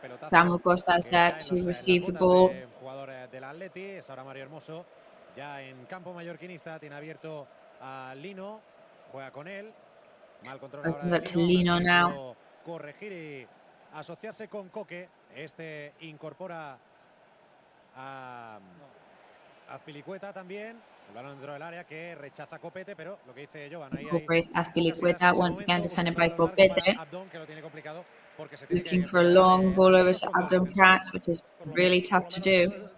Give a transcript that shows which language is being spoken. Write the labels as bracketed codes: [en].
[en] Samu Costa is there to receive the ball. [es] Jugador del Atleti, es ahora Mario Hermoso. Ya en campo mallorquinista, tiene abierto a Lino, juega con él, mal control ahora de [en] Lino now. [es] Corregir y asociarse con Coque. Este incorpora a Azpilicueta también, el balón dentro del área que rechaza Copete, pero lo que dice Jovan ahí [en] incorporates Azpilicueta, once again defended by Copete. [es] Que lo tiene complicado porque se [en] looking for a long ball over to Abdon Prats, which is really tough to do.